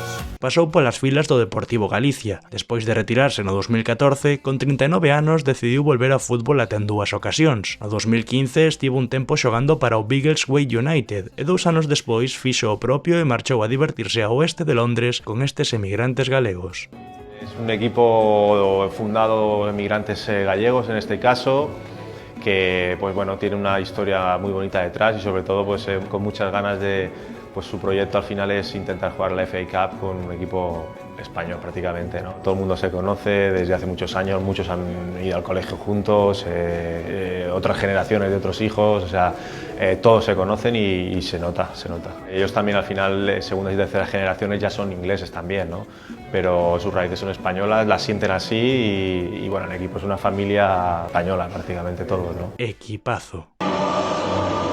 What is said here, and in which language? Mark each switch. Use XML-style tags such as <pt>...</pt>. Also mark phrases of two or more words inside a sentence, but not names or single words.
<gl>pasou polas filas do Deportivo Galicia. Despois de retirarse no 2014, con 39 anos decidiu volver ao fútbol até en 2 ocasións. No 2015 estivo un tempo xogando para o Biggleswade United e 2 anos despois fixo o propio e marchou a divertirse ao oeste de Londres con estes emigrantes galegos.</gl> <es>Es un equipo fundado en emigrantes gallegos en este caso, que pues bueno, tiene una historia muy bonita detrás y sobre todo pues, con muchas ganas de, pues su proyecto al final es intentar jugar la FA Cup con un equipo español prácticamente, ¿no? Todo el mundo se conoce desde hace muchos años, muchos han ido al colegio juntos, otras generaciones de otros hijos, o sea, todos se conocen y se nota, se nota. Ellos también al final, segundas y terceras generaciones ya son ingleses también, ¿no? Pero sus raíces son españolas, las sienten así y bueno, el equipo es una familia española prácticamente todos, ¿no? Equipazo.</es>